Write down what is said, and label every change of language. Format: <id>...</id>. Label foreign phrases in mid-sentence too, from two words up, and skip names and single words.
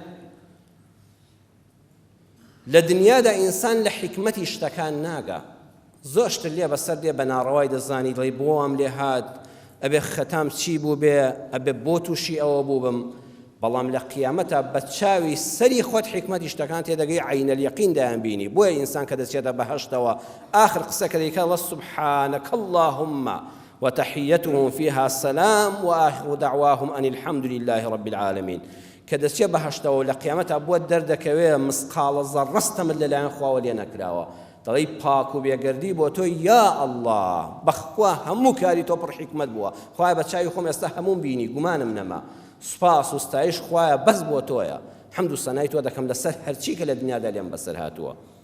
<ckb>لە دنیادا ئینسان لە حکمەتی شتەکان ناگا زۆر شتر لێ بەسەر دێ بە ناڕەوای دەزانی دڵی بۆم لێ هات ئەبێ خەتام چی بوو بێ ئەبێ بۆ تووشی ئەوە بوو بم بەڵام لە قیامەتە بە چاوی سەری خۆت حکمەتی شتەکان تێدەگەی</ckb> <ar>عینە اليەقین</ar> <ckb>دایانبینی بۆیە ئینسان کە دەچێتە بەهەشتەوە آخر قسەکە دەیکە</ckb> <ar>الله سبحانك اللهم وتحيتهم فيها سلام وآخر دعواهم أن الحمد لله رب العالمين</ar> <ckb>کە دەچێت بەهەشتەوە لە قیامەتە بۆ دەردەکەوێ مسقالە زەڕەستە من لەلایەن خواوە لێ نەکراوە دەڵی پاک و بێگەردی بۆ تۆ یا ئەڵڵا بەخوا هەموو کاری تۆ پڕ حکمت بووە خوایە بە چاوی خۆم ئێستا هەموم بینی گومانم نەما سوپاس و ستایش خوایە بەس بۆ تۆیە حەمد و سەنای تۆ دەکەم لەسەر هەرچی کە لە دنیادا لێم بەسەر هاتووە</ckb>